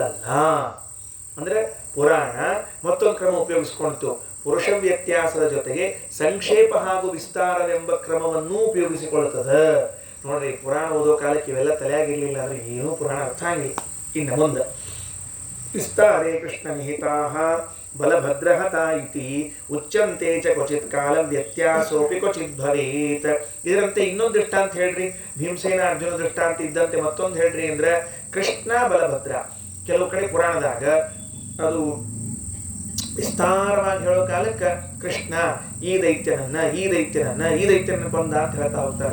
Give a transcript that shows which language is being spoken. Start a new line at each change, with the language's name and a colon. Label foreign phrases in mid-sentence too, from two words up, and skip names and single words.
Kannada: ಅಂದ್ರೆ ಪುರಾಣ ಮತ್ತೊಂದು ಕ್ರಮ ಉಪಯೋಗಿಸ್ಕೊಳ್ತು. ಪುರುಷ ವ್ಯತ್ಯಾಸದ ಜೊತೆಗೆ ಸಂಕ್ಷೇಪ ಹಾಗೂ ವಿಸ್ತಾರವೆಂಬ ಕ್ರಮವನ್ನು ಉಪಯೋಗಿಸಿಕೊಳ್ಳುತ್ತದೆ. ನೋಡ್ರಿ, ಪುರಾಣ ಓದೋ ಕಾಲಕ್ಕೆ ಇವೆಲ್ಲ ತಲೆಯಾಗಿರ್ಲಿಲ್ಲ ಅಂದ್ರೆ ಏನೂ ಪುರಾಣ ಅರ್ಥ ಆಗಿಲ್ಲ. ಇನ್ನು ಮುಂದೆ
Sanskrit: ವಿಸ್ತಾರೇ ಕೃಷ್ಣ ನಿಹಿತಾ ಬಲಭದ್ರಹತ ಇತಿ ಉಚ್ಚಂತೆ ಚ ಕ್ವಚಿತ್ ಕಾಲ ವ್ಯತ್ಯಾಸೋಪಿ ಕ್ವಚಿತ್ ಭವೇತ್.
Kannada: ಇದರಂತೆ ಇನ್ನೊಂದು ದೃಷ್ಟಾಂತ ಹೇಳ್ರಿ, ಭೀಮಸೇನ ಅರ್ಜುನ ದೃಷ್ಟಾಂತ ಇದ್ದಂತೆ ಮತ್ತೊಂದು ಹೇಳ್ರಿ ಅಂದ್ರೆ ಕೃಷ್ಣ ಬಲಭದ್ರ. ಕೆಲವು ಕಡೆ ಪುರಾಣದಾಗ ಅದು ವಿಸ್ತಾರವಾಗಿ ಹೇಳೋ ಕಾಲಕ್ಕೆ ಕೃಷ್ಣ ಈ ದೈತ್ಯನನ್ನ ಕೊಂದ ಅಂತ ಹೇಳ್ತಾ ಹೋಗ್ತಾರೆ.